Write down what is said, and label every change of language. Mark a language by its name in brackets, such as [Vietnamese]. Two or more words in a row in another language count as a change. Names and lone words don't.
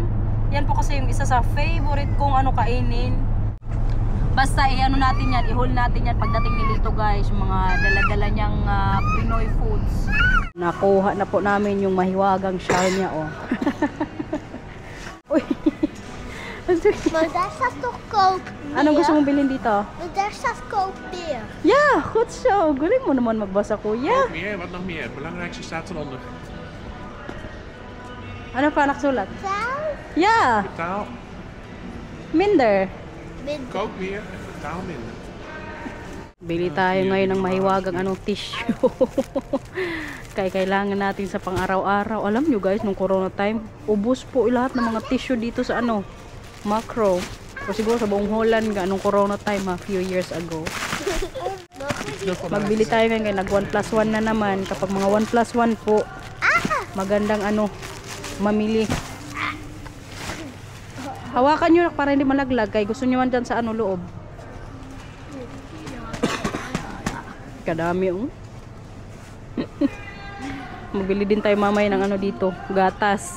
[Filipino] Yan po kasi yung isa sa favorite kong kainin. Basta natin yan, i-haul natin yan pagdating ni Lito guys. Yung mga dala-dala niyang Pinoy foods. Nakuha na po namin yung mahiwagang shell niya, oh. Uy. [English] There's a Coke beer. [Filipino] Anong gusto mong bilhin dito? There's a Coke beer. [Dutch] Ja, goed zo. [Filipino] Galing mo naman magbasa, kuya. [Dutch] Meer, wat nog meer? Het belangrijkste staat eronder. Ano pa nakasulat? Taal? Ja, Betaal. minder. Kook meer en betaal minder. [Filipino] Bili tayo ngayon ng mahiwagang tissue. Kaya kailangan natin sa pang-araw-araw. Alam nyo guys, nung [English] corona time, [Filipino] ubos po lahat ng mga tissue dito sa Macro. O siguro sa buong Holland nung [English] corona time few years ago. [Filipino] Magbili tayo ngayon, nag 1+1 na naman. Kapag mga 1+1 po, magandang mamili. Hawakan nyo para hindi malaglag. Kaya gusto nyo man dyan sa loob. Kadami Magbili din tayo mamaya ng dito, gatas.